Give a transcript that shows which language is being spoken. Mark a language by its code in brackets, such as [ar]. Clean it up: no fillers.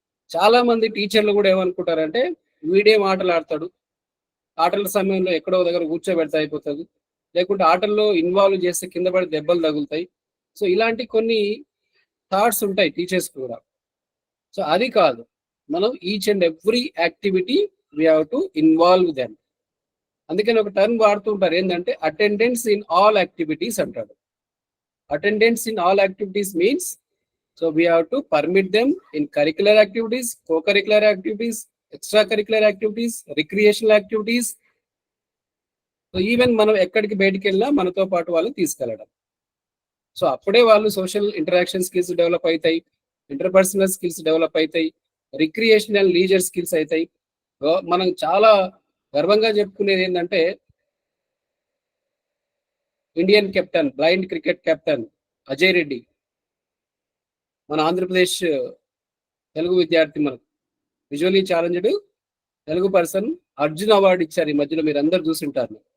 [te] చాలా మంది టీచర్లు కూడా ఏమనుకుంటారంటే వీడేం ఆటలు ఆడతాడు, ఆటల సమయంలో ఎక్కడో దగ్గర కూర్చోబెడతా అయిపోతుంది, లేకుంటే ఆటల్లో ఇన్వాల్వ్ చేస్తే కింద పడి దెబ్బలు తగులుతాయి. సో ఇలాంటి కొన్ని థాట్స్ ఉంటాయి టీచర్స్ కూడా. [en] so [te] అది కాదు, మనం [en] Each and every activity we have to involve them. [te] అందుకని ఒక టర్మ్ వాడుతూ ఉంటారు ఏంటంటే అటెండెన్స్ ఇన్ ఆల్ యాక్టివిటీస్ అంటాడు. [en] Attendance in all activities means so we have to permit them in curricular activities, co-curricular activities, extracurricular activities, recreational activities. [te] So even మనం ఎక్కడికి బయటికి వెళ్ళినా మనతో పాటు వాళ్ళని తీసుకెళ్ళడం. సో అప్పుడే వాళ్ళు సోషల్ ఇంటరాక్షన్ స్కిల్స్ డెవలప్ అవుతాయి, ఇంటర్పర్సనల్ స్కిల్స్ డెవలప్ అవుతాయి, రిక్రియేషనల్ లీజర్ స్కిల్స్ అవుతాయి. మనం చాలా గర్వంగా చెప్పుకునేది ఏంటంటే Indian captain, blind cricket captain Ajay Reddy, మన ఆంధ్రప్రదేశ్ తెలుగు విద్యార్థి, మనకు visually challenged Telugu person, Arjun award ఇచ్చారు ఈ మధ్యలో, మీరు అందరు చూసింటారు.